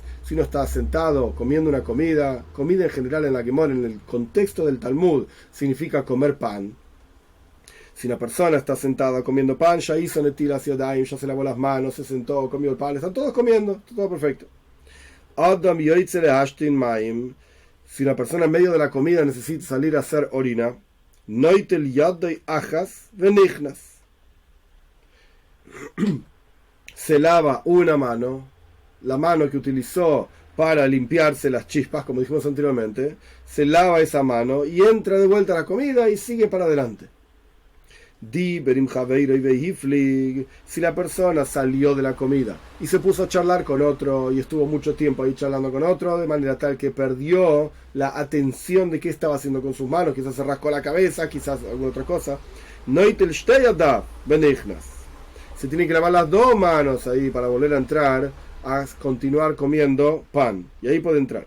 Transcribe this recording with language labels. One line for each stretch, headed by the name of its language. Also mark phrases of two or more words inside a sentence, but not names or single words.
Spanish: Si uno está sentado comiendo una comida en general en la Gemara, en el contexto del Talmud, significa comer pan. Si una persona está sentada comiendo pan, ya hizo
Hebrew: נטילת ידים,
Spanish: ya se lavó las manos, se sentó, comió el pan, están todos comiendo, está todo perfecto.
Hebrew: אדם יוצא להשתין מים.
Spanish: Si una persona en medio de la comida necesita salir a hacer orina,
Hebrew: נוטל ידו אחת ונכנס.
Spanish: Se lava una mano, la mano que utilizó para limpiarse las chispas, como dijimos anteriormente, se lava esa mano y entra de vuelta a la comida y sigue para adelante. Si la persona salió de la comida y se puso a charlar con otro y estuvo mucho tiempo ahí charlando con otro, de manera tal que perdió la atención de qué estaba haciendo con sus manos, quizás se rascó la cabeza, quizás alguna otra cosa, se tiene que lavar las dos manos ahí para volver a entrar a continuar comiendo pan, y ahí puede entrar.